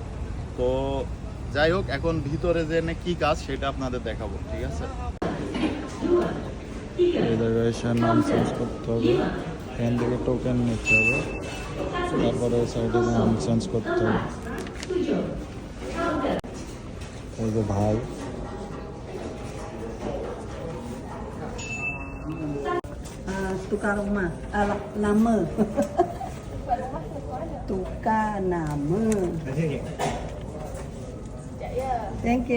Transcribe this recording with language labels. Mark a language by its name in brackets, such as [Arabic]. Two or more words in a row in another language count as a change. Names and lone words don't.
[Bangla] তো যাই হোক, এখন ভিতরে যে কি কাজ সেটা আপনাদের দেখাবো, ঠিক আছে? এই জায়গায় এসে নাম চেঞ্জ করতে হবে, এখান থেকে টোকেন নিতে হবে, তারপরে সাইডে নাম চেঞ্জ করতে হবে। এই যে ভাই, [Malay] tukar rumah, nama. Tukar nama. [English] Thank you.